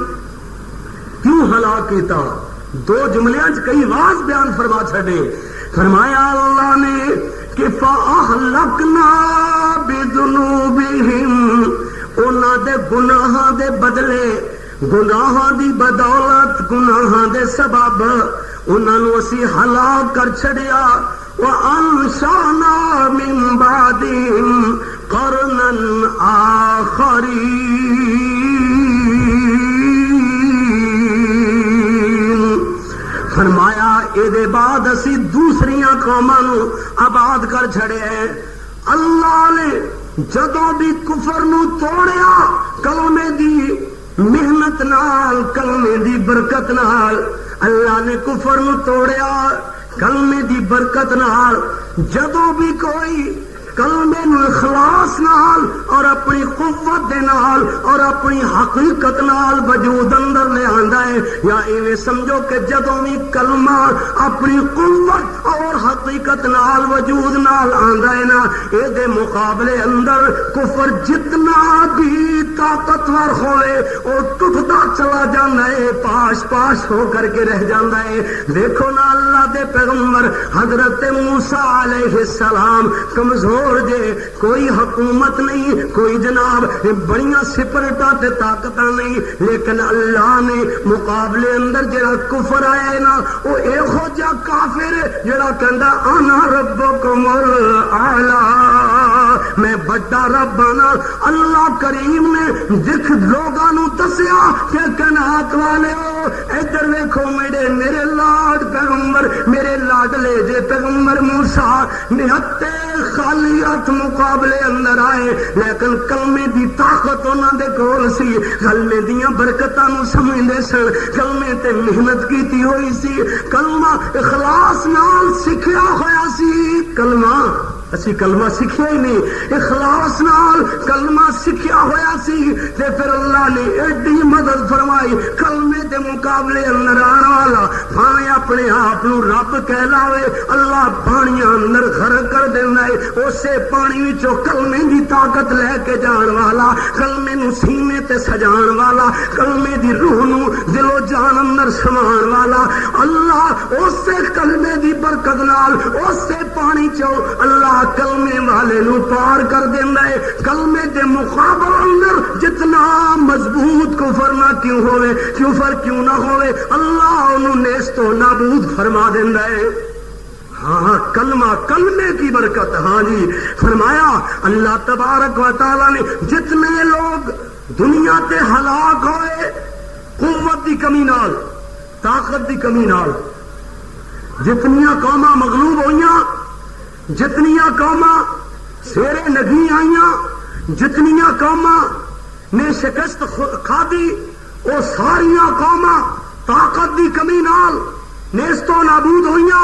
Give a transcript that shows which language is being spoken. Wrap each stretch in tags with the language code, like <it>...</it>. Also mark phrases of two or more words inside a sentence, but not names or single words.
<pa>کیوں ہلاک کیتا؟ دو جملیاں کئی واضح بیان فرما چھڑے. فرمایا اللہ نے کہ</pa> <ar>فَأَهْلَكْنَا بِذُنُوبِهِمْ</ar> <pa>انہاں دے گناہاں دے بدلے گناہاں دی بدولت گناہاں دے سبب انہاں نو اسی ہلاک کر چھڑیا</pa> <ar>وَأَنشَأْنَا مِن بَعْدِهِمْ قَرْنًا</ar> <pa>آخَرِينَ فرمایا اے دے بعد اسی دوسریاں قوماں نو آباد کر چھڑے ہیں۔ اللہ نے جدوں بھی کفر نو توڑیا کلمے دی محنت نال کلمے دی برکت نال اللہ نے کفر نو توڑیا کلمے دی برکت نال جدوں بھی کوئی کلمے نو اخلاص نال اور اپنی قوت دے نال اور اپنی حقیقت نال وجود اندر لے آندا ہے یا ایویں سمجھو کہ جدوں بھی کلمہ اپنی قوت اور حقیقت نال وجود نال آندا ہے نا اے دے مقابلے اندر کفر جتنا بھی طاقتور ہوئے او ٹوٹدا چلا جاندا ہے پاش پاش ہو کر کے رہ جاندا ہے۔ دیکھو نا اللہ دے پیغمبر حضرت موسیٰ</pa> <ar>علیہ السلام</ar> <pa>کمزور جے کوئی حکومت نہیں کوئی جناب بڑیاں سپرٹا تے طاقتاں نہیں لیکن اللہ نے مقابلے اندر جڑا کفر آیا ہے نا او ایہو جا کافر جڑا کہندا</pa> <ar>انا ربکم الاعلی</ar> <pa>میں بڑا رب ہاں۔ اللہ کریم نے جس لوگاں نو دسیا کہ کنات والے ادھر دیکھو میرے لاڈ پیغمبر میرے لاڈلے جے پیغمبر موسیٰ نہتے خالی ہاتھ مقابلے اندر آئے لیکن کلمے دی طاقت انہاں دے کول سی کلمے دیاں برکتاں نو سمجھدے سن کلمے تے محنت کیتی ہوئی سی کلمہ اخلاص نال سکھیا ہویا سی کلمہ اسی کلمہ سکھیا ہی نہیں اخلاص نال کلمہ سکھیا ہویا سی تے پھر اللہ نے ایڈی مدد فرمائی کلمے دے مقابلے اندر آن والا بھاویں اپنے آپ نو رب کہلاوے اللہ پانیاں اندر غرق کر دینا ہے اسے پانی وچوں کلمے دی طاقت لے کے جان والا کلمے نو سینے تے سجان والا کلمے دی روح نو دل و جان اندر سمان والا اللہ اسے کلمے دی برکت نال اسے پانی چوں اللہ کلمے والے نو پار کر دیندا ہے۔ کلمے دے مقابل اندر جتنا مضبوط کفر نہ کیوں ہوئے کفر کیوں نہ ہوئے اللہ انہوں نیست و نابود فرما دیندا ہے۔ ہاں کلمہ کلمے کی برکت ہاں جی فرمایا اللہ</pa> <ar>تبارک و تعالی</ar> <pa>نے جتنے لوگ دنیا تے ہلاک ہوئے قوت دی کمی نال طاقت دی کمی نال جتنیاں قوماں مغلوب ہوئیاں جتنیاں قوماں سیرے نگی آئیاں جتنیاں قوماں نے شکست کھادی وہ ساریاں قوماں طاقت دی کمی نال نیست و نابود ہوئیاں</pa>